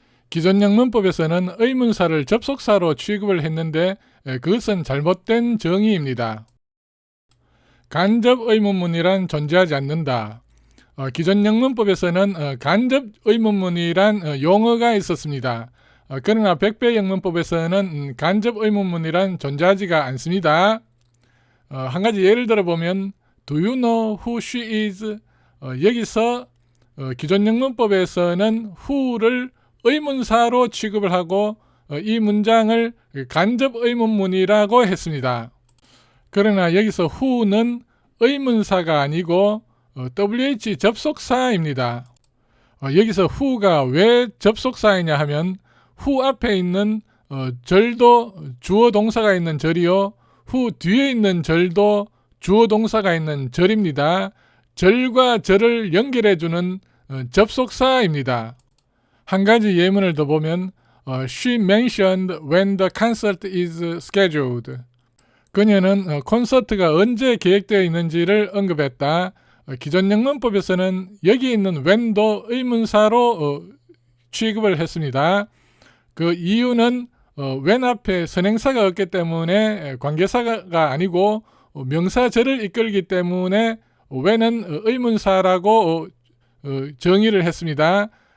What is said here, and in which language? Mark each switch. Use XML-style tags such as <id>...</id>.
<ko>기존 영문법에서는 의문사를 접속사로 취급을 했는데 그것은 잘못된 정의입니다. 간접 의문문이란 존재하지 않는다. 기존 영문법에서는 간접 의문문이란 용어가 있었습니다. 그러나 백배 영문법에서는 간접 의문문이란 존재하지가 않습니다. 한 가지 예를 들어보면</ko> <en>Do you know who she is?</en> <ko>여기서 기존 영문법에서는 who를 의문사로 취급을 하고 이 문장을 간접 의문문이라고 했습니다. 그러나 여기서 who는 의문사가 아니고 WH 접속사입니다. 여기서 who가 왜 접속사이냐 하면 who 앞에 있는 절도 주어 동사가 있는 절이요, who 뒤에 있는 절도 주어 동사가 있는 절입니다. 절과 절을 연결해주는 접속사입니다. 한 가지 예문을 더 보면</ko> <en>She mentioned when the concert is scheduled.</en> <ko>그녀는 콘서트가 언제 계획되어 있는지를 언급했다. 기존 영문법에서는 여기 있는 when도 의문사로 취급을 했습니다. 그 이유는 when 앞에 선행사가 없기 때문에 관계사가 아니고 명사절을 이끌기 때문에 when은 의문사라고 정의를 했습니다.</ko>